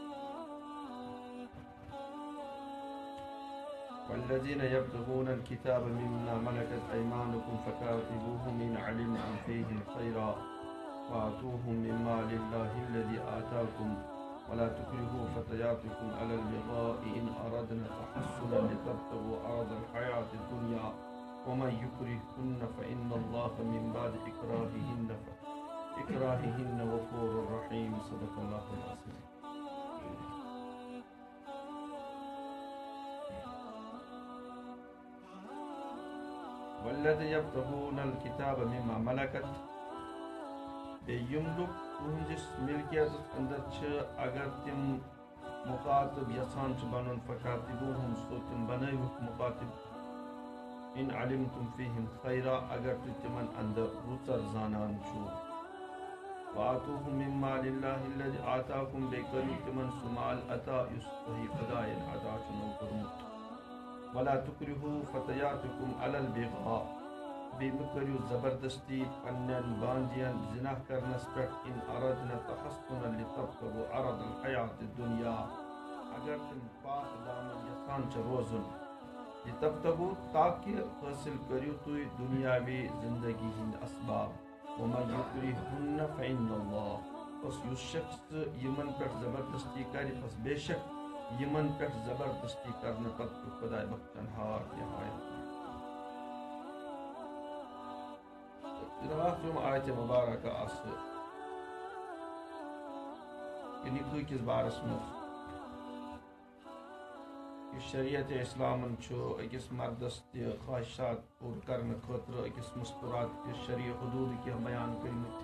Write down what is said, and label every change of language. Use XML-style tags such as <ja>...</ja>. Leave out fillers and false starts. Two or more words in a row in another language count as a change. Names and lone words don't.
<ar>والذين يبتغون الكتاب مما ملكت أيمانكم فكاتبوهم إن علمتم فيهم خيرا وآتوهم من مال الله الذي آتاكم ولا تكرهوا فتياتكم على البغاء إن أردنا تحصنا لتبتغوا عرض الحياة الدنيا ومن يكرهن فإن الله من بعد إكراههن غفور رحيم. صدق الله العظيم. والذين يبتغون الكتاب مما ملكت</ar> <ks>يملك تہنٛدِس ملکیتس اندر چھ اگر تم مخاطب یژھان چھ بنن فکاتبوہم سو تم بنٲوِکھ مخاطب</ks> <ar>ان علمتم فیہم خیرا</ar> <ks>اگر تُہۍ تمن اندر رُژر زانان چھو</ks> <ar>وآتوہم من مال اللہ الذی آتاکم</ar> <ks>بیٚیہِ کٔرِو تمن سُہ مال عطا یُس تۄہہِ خۄدایَن عطا چھُنو کوٚرمُت</ks> <ar>ولا تکرہوا فتیاتکم علی البغاء</ar> <ks>بیٚیہِ مہٕ کٔرِو زبردستی پننٮ۪ن باندین زنا کرنس پٮ۪ٹھ</ks> <ar>ان اردنا تحصنا لتبتغوا عرض الحیات الدنیا</ar> <ks>اگر تم پاک دامن یژھان چھِ روزُن لتبتغوا تاکہ حٲصِل کٔرِو تُہۍ دُنیاوی زندگی ہٕنٛدۍ اسباب</ks> <ar>ومن یکرہن فإن اللہ</ar> <ks>بس یُس شخص یمن پٮ۪ٹھ زبردستی کرِ بس بے شک یمن پٮ۪ٹھ زبردستی کرنہٕ پتہٕ چھُ خۄداے بخشن ہار نہایت. راتھ یِم آیتہِ مبارکہ آسہٕ یہِ نِکاح کِس بارس منٛز یُس شریعت اسلامن چھُ أکِس مردس تہِ خواہشات پوٗرٕ کرنہٕ خٲطرٕ أکِس مستورات کِس شرعی حدوٗد کینٛہہ بیان کٔرمٕتۍ.</ks>